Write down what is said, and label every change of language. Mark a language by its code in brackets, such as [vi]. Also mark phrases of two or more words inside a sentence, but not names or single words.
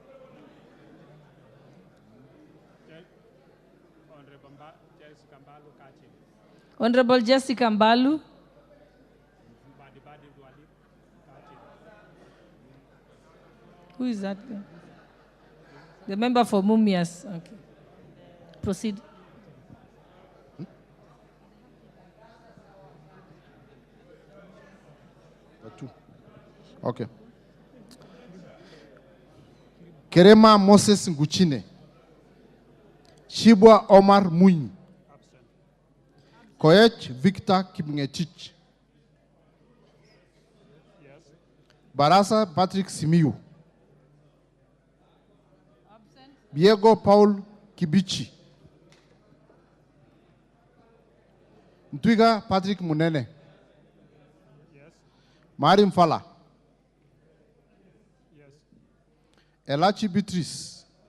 [en] Honorable Jessica Mbalu. Who is that guy? The member for Mumias. Okay. Proceed. Okay. Kerema Moses Nguchine. Shibwa Omar Muny. Koech Victor Kipngetich. Barasa Patrick Simiyu. Diego Paul Kibichi. Ntwiga Patrick Munene. Marim Fala. Elachi Beatrice.